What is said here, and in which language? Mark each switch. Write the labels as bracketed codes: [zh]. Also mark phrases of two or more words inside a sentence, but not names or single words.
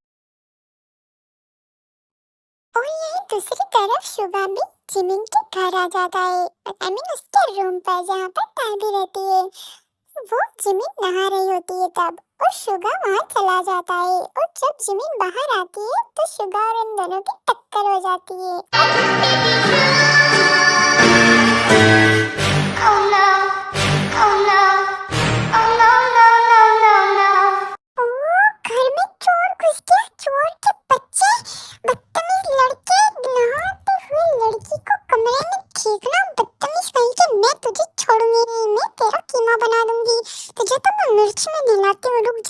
[hi] और यही दूसरी तरफ शुगा भी जिमिन के घर आ जाता है, [en] I mean [hi] उसके रूम पर जहाँ पर ताबी रहती है। वो जिमिन नहा रही होती है तब, और शुगा वहाँ चला जाता है, और जब जिमिन बाहर आती है तो शुगा और उन दोनों की टक्कर हो जाती है। [en] Oh no! Oh no! Oh no no no no no! [hi] ओह, घर में चोर घुस गया। चोर के बच्चे, बदतमीज लड़के, नहाते हुए लड़की को कमरे में खींचना, बदतमीज कहीं के। मैं तुझे छोड़ूंगी नहीं, मैं तेरा कीमा बना दूंगी। तुझे तो मैं मिर्च में नहलाती हूँ, रुक जा।